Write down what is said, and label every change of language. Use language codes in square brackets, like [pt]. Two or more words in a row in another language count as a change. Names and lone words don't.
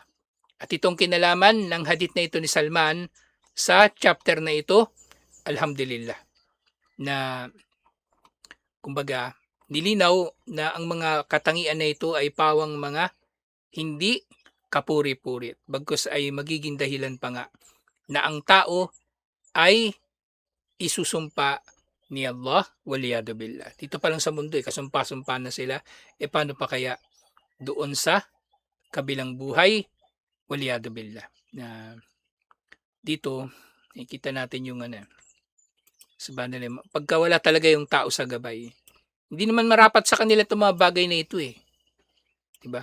[tl] At itong kinalaman ng hadith na ito ni Salman sa chapter na ito, alhamdulillah, na kumbaga, nilinaw na ang mga katangian na ito ay pawang mga hindi kapuri-puri. Bagkus ay magiging dahilan pa nga na ang tao ay isusumpa ni Allah [ar] والعياذ بالله. [tl] Dito pa lang sa mundo kasumpa-sumpa na sila. Paano pa kaya doon sa kabilang buhay [ar] والعياذ بالله. [tl] Na dito nakikita natin yung pagka wala talaga yung tao sa gabay, hindi naman marapat sa kanila itong mga bagay na ito Diba?